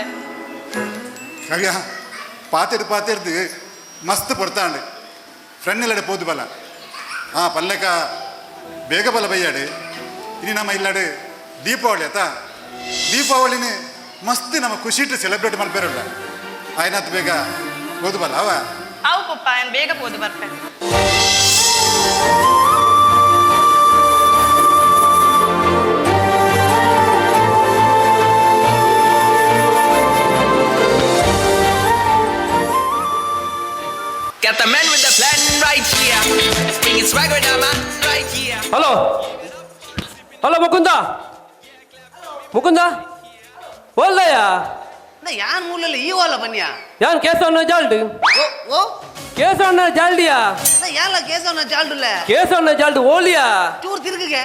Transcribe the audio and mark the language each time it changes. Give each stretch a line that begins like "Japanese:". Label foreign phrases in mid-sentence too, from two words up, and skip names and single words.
Tulu: ಕಾವ್ಯ ಪಾತೆರ್ದು ಮಸ್ತ್ ಪಡ್ತಾಂಡು ಫ್ರೆಂಡ್ ಇಲ್ಲಡೆ ಪೋದು ಬಲ ಆ ಪಲ್ಲಕ ಬೇಗ ಬಲ ಬೈಯಾಡು ಇನ್ನು ನಮ್ಮ ಇಲ್ಲಾಡು ದೀಪಾವಳಿ ಆತ ದೀಪಾವಳಿನ ಮಸ್ತ್ ನಮ್ಮ ಖುಷಿಟ್ಟು ಸೆಲೆಬ್ರೇಟ್ ಮಾಡ್ಬೇರಲ್ಲ ಆಯ್ನಾತ್ ಬೇಗ ಪೋದು ಬಲ ಅವ ಅವು ಪಪ್ಪ ಏನ್ ಬೇಗ ಪೋದು ಬರ್ಪೆ
English: Got the man with the plan right here. Bring it swag with the man right here.
Tulu: ಹಲೋ ಹಲೋ ಮುಕುಂದ ಮುಕುಂದ ಓಲ್ದಯ್ಯ ಯಾನ್ ಮೂಲಲ್ಲಿ ಈ ವಾಲ ಬನ್ನಿಯ ಯಾನ್ ಕೇಸವನ್ನ ಜಾಲ್ಡು ಓ ಕೇಸವನ್ನ ಜಾಲ್ಡಿಯಾ ಯಾಲ ಕೇಸವನ್ನ ಜಾಲ್ಡುಲ್ಲ ಕೇಸವನ್ನ ಜಾಲ್ಡು ಓಲಿಯಾ ಚೂರ್ ತಿರುಗಿಗೆ